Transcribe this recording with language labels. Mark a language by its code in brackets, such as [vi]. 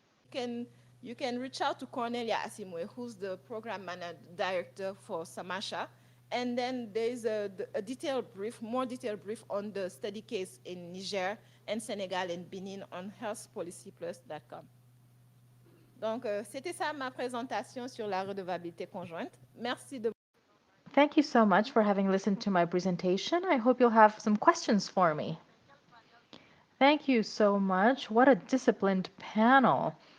[en] Can you can reach out to Cornelia Asimwe, who's the program director for Samasha. And then there's a detailed brief, more detailed brief on the study case in Niger and Sénégal and Benin on healthpolicyplus.com. [fr] Donc, c'était ça ma présentation sur la redevabilité conjointe. Merci de... [en] Thank you so much for having listened to my presentation. I hope you'll have some questions for me. Thank you so much. What a disciplined panel.